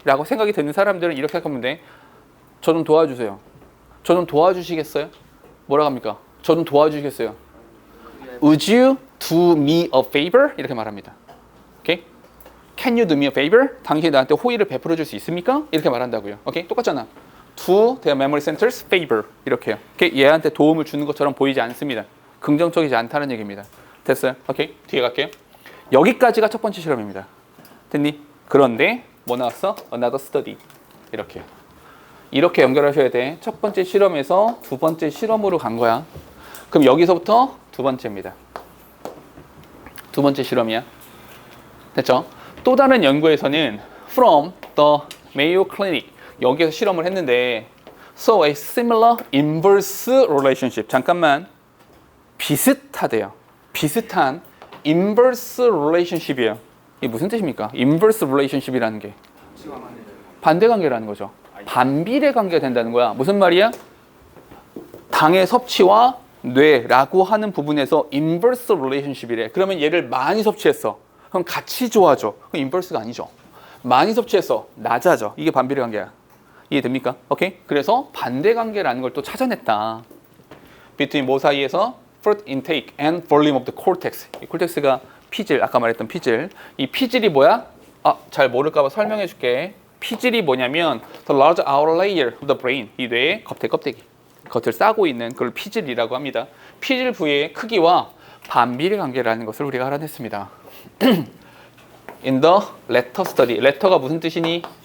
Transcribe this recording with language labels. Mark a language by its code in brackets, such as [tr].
[ko] 라고 생각이 드는 사람들은 이렇게 생각하면 돼. 저 좀 도와주세요. 저 좀 도와주시겠어요? 뭐라고 합니까? 저 좀 도와주시겠어요? [en] Would you do me a favor? [ko] 이렇게 말합니다. [en] 오케이? Can you do me a favor? [ko] 당신이 나한테 호의를 베풀어 줄 수 있습니까? 이렇게 말한다고요. 오케이? 똑같잖아. [en] To their memory centers favor, [ko] 이렇게요. [en] 오케이? [ko] 얘한테 도움을 주는 것처럼 보이지 않습니다. 긍정적이지 않다는 얘기입니다. 됐어요? 오케이? 뒤에 갈게요. 여기까지가 첫 번째 실험입니다. 됐니? 그런데 뭐 나왔어? [en] Another study. [ko] 이렇게요. 이렇게 연결하셔야 돼. 첫 번째 실험에서 두 번째 실험으로 간 거야. 그럼 여기서부터 두 번째입니다. 두 번째 실험이야. 됐죠? 또 다른 연구에서는 from the Mayo Clinic, 여기에서 실험을 했는데 [en] so a similar inverse relationship, [ko] 잠깐만, 비슷하대요. 비슷한 inverse relationship이에요. 이게 무슨 뜻입니까? inverse relationship이라는 게 반대 관계라는 거죠. 반비례 관계가 된다는 거야. 무슨 말이야? 당의 섭취와 뇌라고 하는 부분에서 inverse relationship이래. 그러면 얘를 많이 섭취했어. 그럼 같이 좋아져. 그럼 inverse가 아니죠. 많이 섭취했어. 낮아져. 이게 반비례 관계야. 이해됩니까? 오케이? 그래서 반대 관계라는 걸 또 찾아냈다. between 뭐 사이에서? [en] fruit intake and volume of the cortex. [ko] 이 콜텍스가 피질, 아까 말했던 피질. 이 피질이 뭐야? 잘 모를까 봐 설명해 줄게. 피질이 뭐냐면 [en] the large outer layer of the brain, [ko] 이 뇌의 겉에 겉을 싸고 있는 그걸 피질이라고 합니다. 피질 부위의 크기와 반비례 관계라는 것을 우리가 알아냈습니다. [en] In the latter study, letter가 [ko] 무슨 뜻이니?